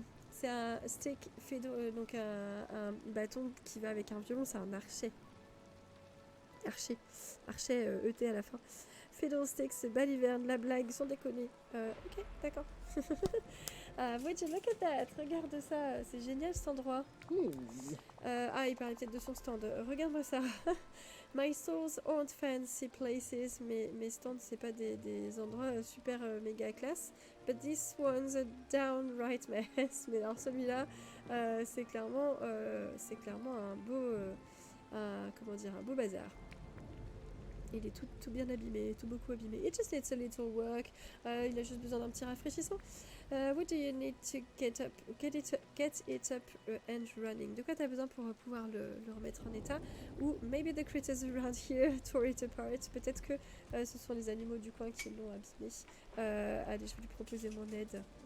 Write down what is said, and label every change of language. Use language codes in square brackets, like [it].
[fr] C'est un stick, donc un bâton qui va avec un violon, c'est un archet. Archet ET à la fin. Fiddlesticks, baliverne, la blague, sans déconner. Ok, d'accord. [en] Would you look at that? [fr] Regarde ça, c'est génial cet endroit. Ah, il parlait peut-être de son stand. Regarde-moi ça. [en] My stores aren't fancy places. [fr] Mes stands, c'est pas des endroits super méga classe. [en] But this one's a downright mess. [fr] Mais alors celui-là, c'est clairement un beau, un beau bazar. Il est tout bien abîmé, tout beaucoup abîmé. [en] It just needs a little work. [fr] Il a juste besoin d'un petit rafraîchissement. [en] What do you need to get it up and running? [fr] De quoi tu as besoin pour pouvoir le remettre en état? [en] Ou maybe the critters around here tore it apart. [fr] Peut-être que ce sont les animaux du coin qui l'ont abîmé. Allez, je vais lui proposer mon aide.